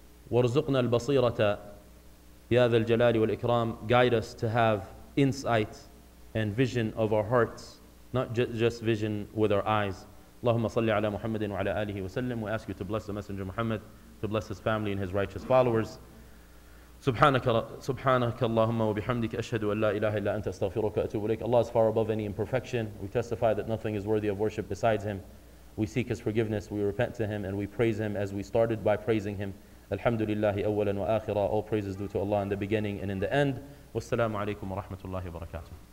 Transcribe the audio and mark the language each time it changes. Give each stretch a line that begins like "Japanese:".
Arabic: وارزقنا البصيرة يا ذا الجلال والإكرام,
English: guide us to have insight and vision of our hearts, not just vision with our eyes.
Arabic: اللهم صل على محمد وعلى آله وسلم.
English: We ask you to bless the Messenger Muhammad, to bless his family and his righteous followers.
Arabic: سبحانك اللهم وبحمدك أشهد أن لا إله إلا أنت أستغفرك وأتوب إليك.
English: Allah is far above any imperfection. We testify that nothing is worthy of worship besides him. We seek his forgiveness, we repent to him, and we praise him as we started by praising him.
Arabic: Alhamdulillahi awwalan wa akhira.
English: All praises due to Allah in the beginning and in the end.
Arabic: Wassalamu alaikum wa rahmatullahi wa barakatuh.